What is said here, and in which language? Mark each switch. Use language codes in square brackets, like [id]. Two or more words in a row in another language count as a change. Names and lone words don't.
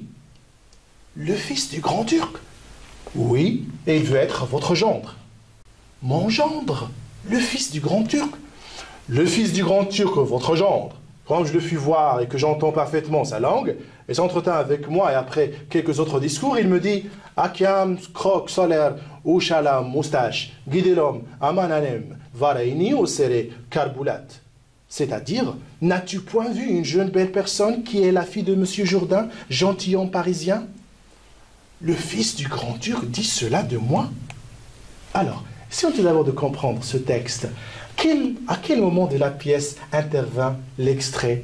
[fr] Le fils du grand Turc? Oui, et il veut être votre gendre. Mon gendre? Le fils du grand Turc? Le fils du grand Turc, votre gendre. Quand je le fus voir et que j'entends parfaitement sa langue, il s'entretint avec moi et après quelques autres discours, il me dit « Akiam, krok, solaire, ushala, moustache, guidelom, amananem, varaini, osere, karboulat. » C'est-à-dire, n'as-tu point vu une jeune belle personne qui est la fille de M. Jourdain, gentilhomme parisien? Le fils du grand Turc dit cela de moi? Alors, si on te d'abord de comprendre ce texte, à quel moment de la pièce intervint l'extrait?